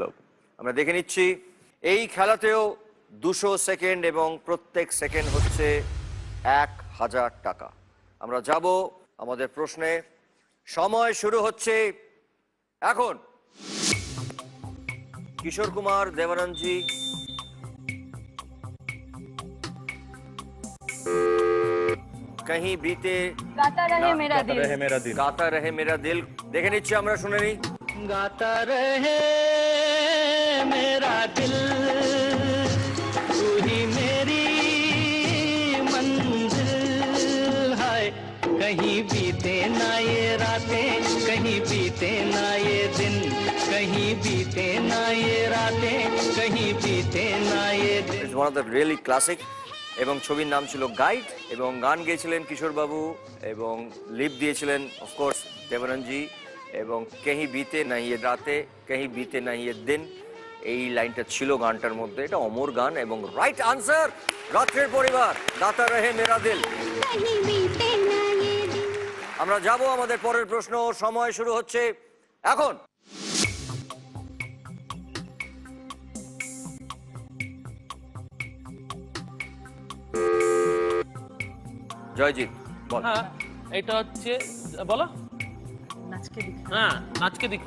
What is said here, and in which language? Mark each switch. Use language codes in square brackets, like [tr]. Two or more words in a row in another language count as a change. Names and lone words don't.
[bn] আমরা দেখে নিচ্ছি এই খেলাতেও 200 সেকেন্ড এবং প্রত্যেক সেকেন্ড হচ্ছে 1000 টাকা। আমরা যাব আমাদের প্রশ্নে। সময় শুরু হচ্ছে এখন। কিশোর কুমার, দেবানন্দজি, [hi] कहीं बीते गाता रहे मेरा दिल। रहे मेरा दिल। गाता रहे मेरा दिल। [bn] দেখে নিচ্ছি আমরা, শুনে নিই। [hi] गाता रहे मेरा दिल, तू ही मेरी मंजिल है। कहीं बीते ना ये रातें, कहीं बीते ना ये दिन, कहीं बीते ना ये रातें, कहीं बीते ना ये दिन। [en] It's one of the really classic. [bn] এবং ছবির নাম ছিল গাইড, এবং গান গেয়েছিলেন কিশোর বাবু, এবং লিপ দিয়েছিলেন অফকোর্স দেবানন্দজি। এবং [hi] कहीं बीते ना ये रातें, कहीं बीते ना ये दिन, [bn] এই লাইনটা ছিল গানটার মধ্যে। এটা অমর গান। এবং [en] right answer [bn] রাত্রের পরিবার, [hi] गाता रहे मेरा दिल। कहीं बीते ना [bn] আমরা যাব আমাদের পরের প্রশ্ন। সময় শুরু হচ্ছে এখন। জয়জিৎ বল। হ্যাঁ এটা হচ্ছে, বলো। হ্যাঁ [hi] नाचके दिखा।